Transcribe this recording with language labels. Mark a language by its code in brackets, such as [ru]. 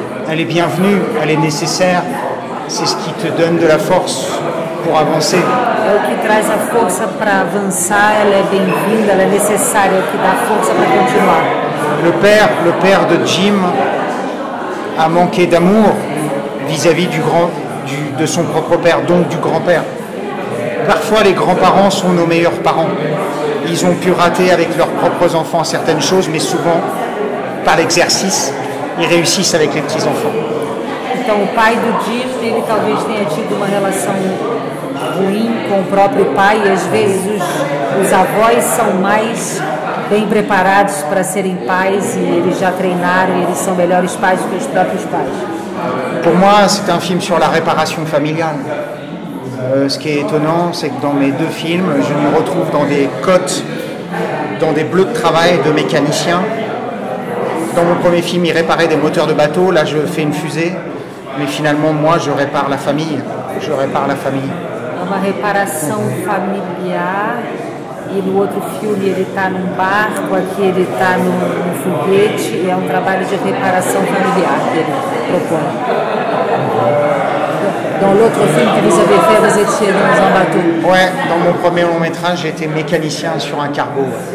[fr] Elle est bienvenue, elle est nécessaire. C'est ce qui te donne de la force pour avancer. [pt] É o que traz a força para avançar, ela é bem-vinda, ela é necessária, é o que dá força para continuar. [fr] Le père de Jim a manqué d'amour vis-à-vis de son propre père, donc du grand-père. Parfois, les grands-parents sont nos meilleurs parents. Ils ont pu rater avec leurs propres enfants certaines choses, mais souvent, par l'exercice, ils réussissent avec les petits-enfants. [pt] Então, o pai do Jim, ele talvez tenha tido uma relação ruim com o próprio pai, e às vezes os avós são mais bem preparados para serem pais, e eles já treinaram, e eles são melhores pais do que os próprios pais. [fr] Pour moi, c'est un film sur la réparation familiale. Ce qui est étonnant, c'est que dans mes deux films, je me retrouve dans des cotes, dans des bleus de travail de mécaniciens. Dans mon premier film, il réparait des moteurs de bateau. Là, je fais une fusée. Mais finalement, moi, je répare la famille. Je répare la famille. [pt] É uma reparação familiar. E no outro filme ele está num barco, aqui ele está num foguete, e é um trabalho de reparação familiar que ele propõe. [fr] Dans l'autre film que vous avez fait, vous étiez dans un bateau. Ouais, dans mon premier long métrage, j'étais mécanicien sur un cargo.